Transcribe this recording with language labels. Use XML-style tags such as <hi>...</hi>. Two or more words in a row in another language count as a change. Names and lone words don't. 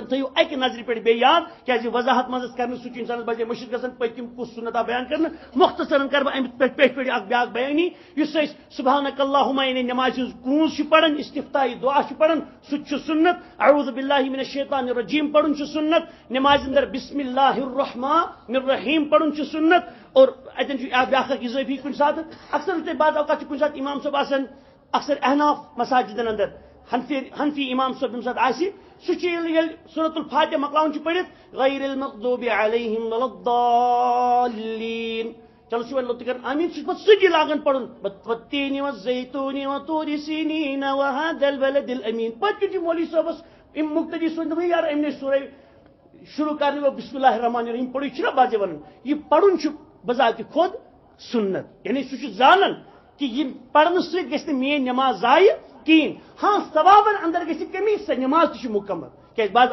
<ks>تھٲیِو اکہِ نظرِ پٮ۪ٹھ بیٚیہِ یاد کیازِ وضاحت منٛز کرنہٕ سُہ چھُ انسانس بجے مٔشِد گژھان پٔتِم کُس سنت آو بیان کرنہٕ مختصرن کرٕ بہٕ امہِ پٮ۪ٹھ پٮ۪ٹھ اکھ بیاکھ بیانی یُس أسۍ</ks> <ar>سبحانک اللہُمَ</ar> <ks>یعنی نٮ۪مازِ ہٕنٛز کوٗنٛز چھِ پران استفتاحی دعا چھِ پران سُہ تہِ چھُ سنت</ks> <ar>اعوذ باللہ من الشیطان الرجیم</ar> <ks>پرُن چھُ سنت نٮ۪مازِ اندر</ks> <ar>بسم اللہ الرحمن الرحیم</ar> <ks>پرُن چھُ سنت اور اتٮ۪ن چھُ بیاکھ اکھ اضٲفی کُنہِ ساتہٕ اکثر وٕچھ تۄہہِ بعض اوقات چھُ کُنہِ ساتہٕ اِمام صٲب آسان اکثر احناف مساجدن اندر حنفی امام صٲب ییٚمہِ ساتہٕ آسہِ سُہ چھُ ییٚلہِ سورۃ الفاتحہ مۄکلاوان چھُ پٔرِتھ</ks> <ar>غیر المغضوب علیہم ولا الضالین</ar> <ks>چلو چھُ وۄنۍ لوٚت کران آمیٖن سُہ چھُ پتہٕ سُہ تہِ لاگان پرُن</ks> <ar>والتیٖنِ والزیتوٗنِ وطوٗرِ سیٖنیٖن وہذا البلد الامین</ar> <ks>پتہٕ کِنۍ چھُ مولوی صٲبس أمۍ مُقتدی صٲبن دوٚپُن یارٕ أمۍ نے سورے شروع کرنہٕ گوٚو</ks> <ar>بسم اللہ الرحمن الرحیم</ar> <ks>پڑھٕے چھُنہ بعضے ونان یہِ پرُن چھُ بذاتِ خود سنت یعنی سُہ چھُ زانان کہِ یہِ پرنہٕ سۭتۍ گژھِ نہٕ میٲنۍ نٮ۪ماز ضایہِ کہیٖنۍ ہاں ثوابن اندر گژھِ کمی سۄ نٮ۪ماز تہِ چھِ مُکمل کیازِ بعض</ks>